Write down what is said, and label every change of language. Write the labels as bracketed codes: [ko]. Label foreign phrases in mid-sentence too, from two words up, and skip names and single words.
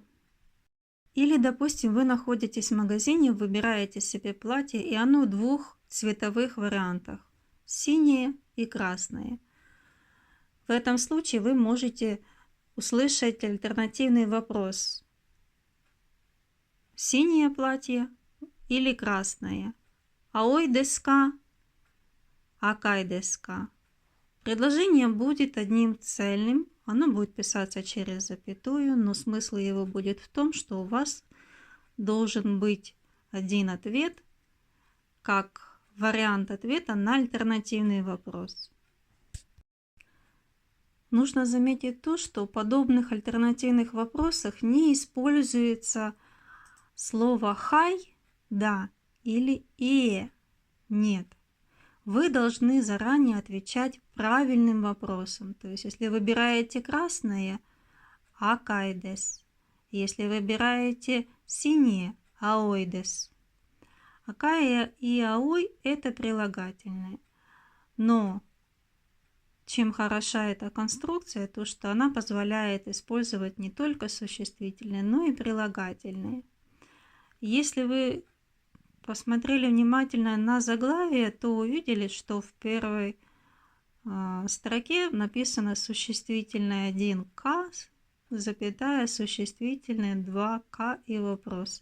[ru] Или, допустим, вы находитесь в магазине, выбираете себе платье, и оно в 2 цветовых вариантах – синее и красное. В этом случае вы можете услышать альтернативный вопрос: синее платье или красное? [ja] 青いですか?赤いですか? [ru] Предложение будет одним цельным, оно будет писаться через запятую, но смысл его будет в том, что у вас должен быть один ответ, как вариант ответа на альтернативный вопрос. Нужно заметить то, что в подобных альтернативных вопросах не используется слово «хай» – «да» или нет. Вы должны заранее отвечать правильным вопросом. То есть, если выбираете красное – [ja] 赤いです. [ru] Если выбираете синее – [ja] 青いです. [ru] Акай и аой – это прилагательные. Но чем хороша эта конструкция, то что она позволяет использовать не только существительные, но и прилагательные. Если вы посмотрели внимательно на заглавие, то увидели, что в первой строке написано существительное 1К, запятая существительное 2К и вопрос.